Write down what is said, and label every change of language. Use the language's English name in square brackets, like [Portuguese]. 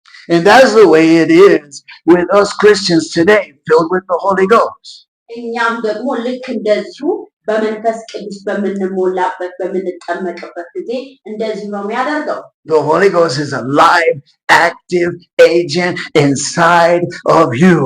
[English] And that's the way it is with us Christians today, filled with the Holy Ghost. [Amharic] እኛም ደግሞ ልክ እንደዚሁ በመንፈስ ቅዱስ በምንሞላበት በምንጠመቅበት ጊዜ እንደዚህ ነው የሚያደርገው። [English] The Holy Ghost is a live, active agent inside of you.